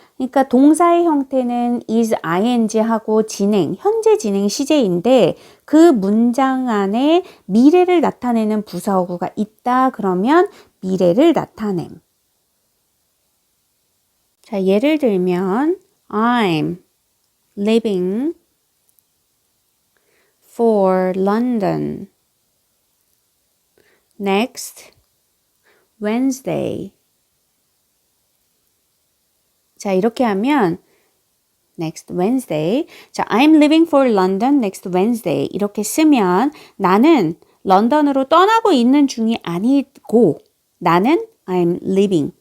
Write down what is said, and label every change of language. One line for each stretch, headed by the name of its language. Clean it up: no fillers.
Korean: 그러니까 동사의 형태는 is, ing 하고 진행, 현재 진행 시제인데 그 문장 안에 미래를 나타내는 부사어구가 있다 그러면 미래를 나타냄. 자, 예를 들면
English: I'm leaving for London next Wednesday.
Korean: 자, 이렇게 하면
English: next Wednesday.
Korean: 자,
English: I'm leaving for London next Wednesday.
Korean: 이렇게 쓰면 나는 런던으로 떠나고 있는 중이 아니고 나는
English: I'm leaving.